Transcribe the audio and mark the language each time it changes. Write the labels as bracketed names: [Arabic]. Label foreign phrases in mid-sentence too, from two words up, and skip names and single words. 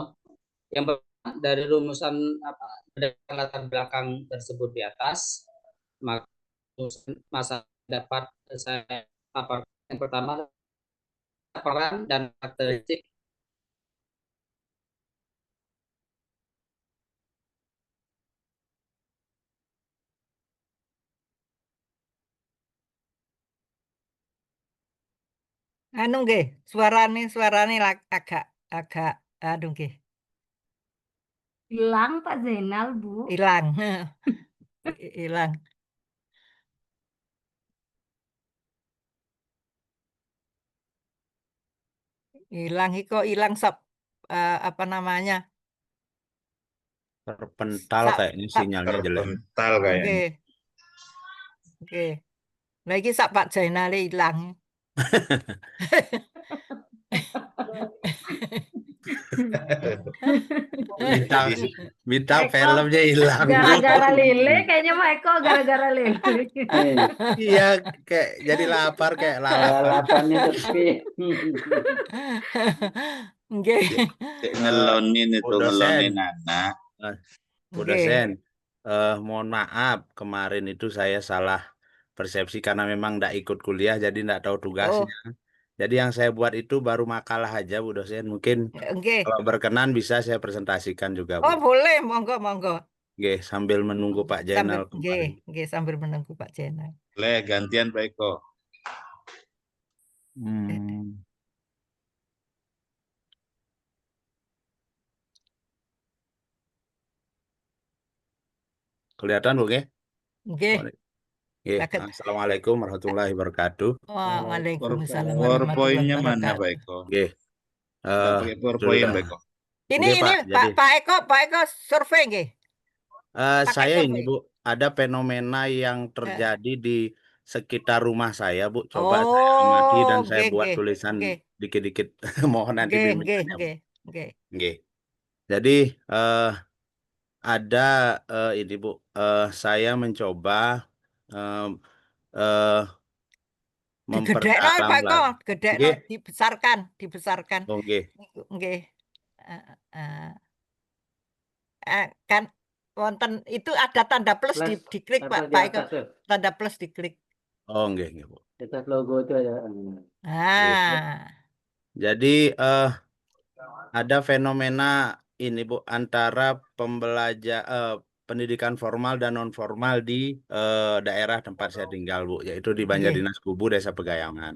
[Indonesian] Yang pertama dari rumusan berdasarkan latar belakang tersebut di atas, masa dapat saya paparkan. Yang pertama peran dan karakteristik [Javanese] Anu nggih, suarane agak agak aduh nggih, [Indonesian] Hilang Pak Zainal, Bu. hilang. Hilang. Hilang iko hilang apa namanya? Terpental Sak kayaknya sak sinyalnya jelek. Terpental kayaknya. [Javanese] nggih. Nggih. [Indonesian] Lagi sak Pak Jainal hilang. Bintang bintang Eko, filmnya hilang. Gara-gara Lele, kayaknya Pak Eko gara-gara Lele. Iya, kayak jadi lapar kayak lalapan. lalapannya sepi. Nggih. Cek ngelonin itu, Bu dosen. ngelonin anak. Bu Nggih. dosen, mohon maaf kemarin itu saya salah persepsi karena memang tidak ikut kuliah jadi tidak tahu Oh, tugasnya. Jadi yang saya buat itu baru makalah aja Bu dosen. Mungkin nggih. kalau berkenan bisa saya presentasikan juga Bu. Oh, boleh, [Javanese] monggo monggo. [Indonesian] Oke, sambil menunggu Pak Sambil Jainal nggih, kembali. nggih sambil menunggu Pak Jainal. Boleh gantian Pak Eko. Hmm. Kelihatan Bu, nggih? Nggih. Nggih. Saged. [Arabic] السلام عليكم ورحمة الله وبركاته. وعليكم السلام ورحمة الله [Indonesian] PowerPoint-nya mana Pak [Arabic] wabarakatuh. [Indonesian] Eko? Nggih. Nggak pakai PowerPoint Sudah. Pak Eko. Ini Nggih, Pak. Jadi Pak Eko survei nggih. Pakai saya ini survei. Bu, ada fenomena yang terjadi di sekitar rumah saya Bu. Coba saya Oh, amati dan saya nggih, buat nggih, tulisan nggih, dikit-dikit. Mohon nanti [Javanese] nggih, nggih, [Indonesian] bimbingannya Bu. [Javanese] nggih, nggih. Nggih. [Indonesian] Jadi ada ini Bu, saya mencoba em, eh, Digedhekno memperdalam Pak Eko, lagi. gedhekno, Nggih. dibesarkan. Oh, nggih. Nggih. Kan wonten itu ada tanda plus diklik Pak Eko. Tanda plus diklik. [Javanese] Oh, nggih, nggih Bu. [Indonesian] Atas logo itu ada. Jadi ada fenomena ini Bu antara pendidikan formal dan non formal di daerah tempat saya tinggal Bu, yaitu di Banjardinas Kubu, Desa Pegayangan.